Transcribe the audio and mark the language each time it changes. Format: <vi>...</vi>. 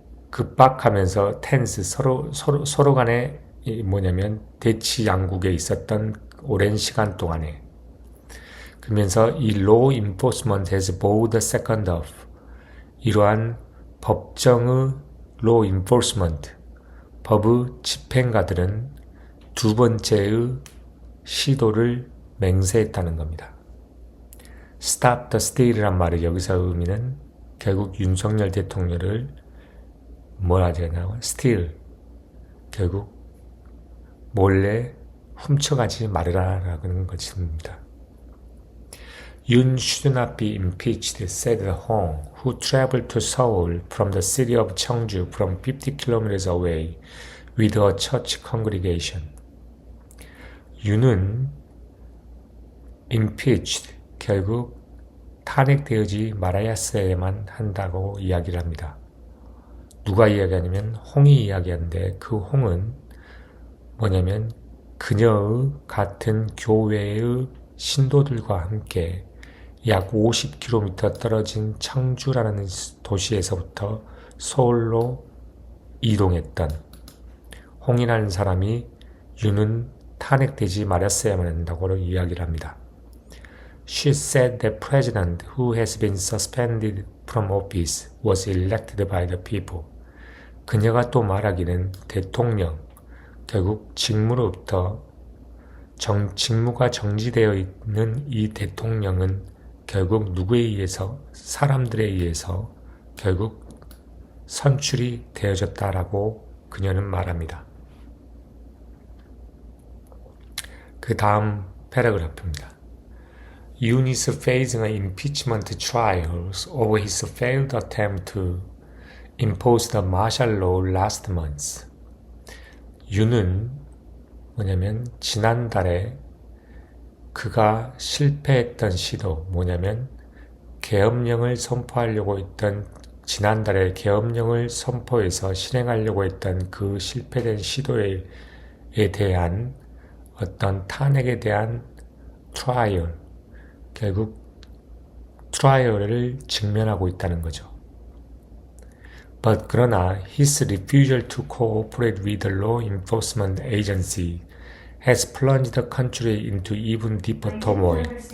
<ko>급박하면서 tense, 서로 간에 뭐냐면 대치 양국에 있었던 오랜 시간 동안에 그러면서 이</ko> <en>law enforcement has bowed the second of</en> <ko>이러한 법정의 law enforcement 법의 집행가들은 두 번째의 시도를 맹세했다는 겁니다.</ko> <en>Stop the steal</en> <ko>이란 말의 여기서 의미는 결국 윤석열 대통령을 뭐라 하냐면 steal, 결국 몰래 훔쳐가지 말아라라는 것입니다.</ko> <en>Yoon should not be impeached, said Hong, who traveled to Seoul from the city of Cheongju from 50 kilometers away with a church congregation.</en> <ko>윤은 impeached, 결국 탄핵되어지 말아야만 한다고 이야기를 합니다. 누가 이야기하냐면 홍이 이야기하는데 그 홍은 뭐냐면 그녀의 같은 교회의 신도들과 함께 약 50km 떨어진 청주라는 도시에서부터 서울로 이동했던 홍이라는 사람이 윤은 탄핵되지 말았어야만 한다고 이야기를 합니다.</ko> <en>She said the president who has been suspended from office was elected by the people.</en> <ko>그녀가 또 말하기는 대통령, 결국 직무로부터 직무가 정지되어 있는 이 대통령은 결국 누구에 의해서 사람들에 의해서 결국 선출이 되어졌다라고 그녀는 말합니다. 그 다음 패러그래프입니다.</ko> <en>Yoon is facing an impeachment trials over his failed attempt to impose the martial law last month.</en> <ko>윤은 뭐냐면 지난달에 그가 실패했던 시도 뭐냐면 계엄령을 선포하려고 했던 지난달에 계엄령을 선포해서 실행하려고 했던 그 실패된 시도에 대한 어떤 탄핵에 대한 트라이얼, 결국 트라이얼을 직면하고 있다는 거죠.</ko> <en>But</en> <ko>그러나</ko> <en>his refusal to cooperate with the law enforcement agency has plunged the country into even deeper turmoil.</en>